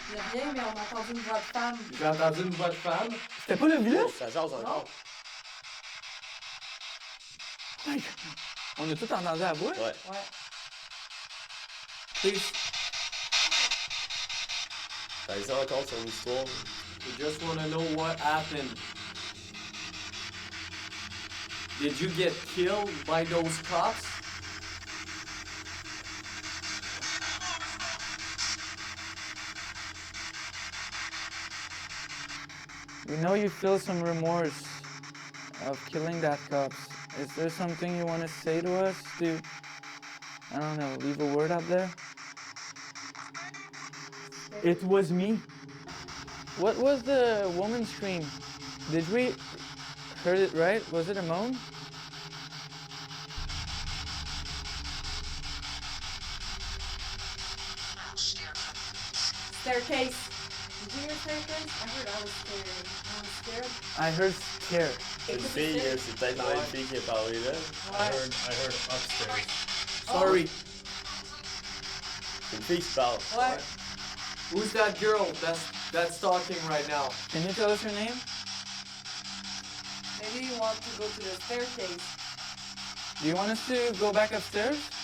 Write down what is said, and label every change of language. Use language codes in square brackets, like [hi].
[fr] Il n'y a rien, mais on a entendu une voix de femme. J'ai entendu une voix de femme. C'était pas le virus? Ça jase encore. On a tout entendu la voix? Ouais. Ouais. [en] Please, [fr] Ça dit encore son histoire. [en] we just want to know what happened. Did you get killed by those cops? We know you feel some remorse of killing that cop. Is there something you want to say to us? I don't know, leave a word out there? It was me. What was the woman's scream? Did we heard it right? Was it a moan? Staircase. Did you hear staircase? I heard I was scared. I was scared. I heard scare. [fr] C'est une fille, c'est peut-être la même fille qui a parlé là. [en] I heard upstairs. Sorry. [fr] C'est une fille qui parle. Ouais. [en] Who's that girl that's talking right now? Can you tell us your name? Maybe you want to go to the staircase. Do you want us to go back upstairs?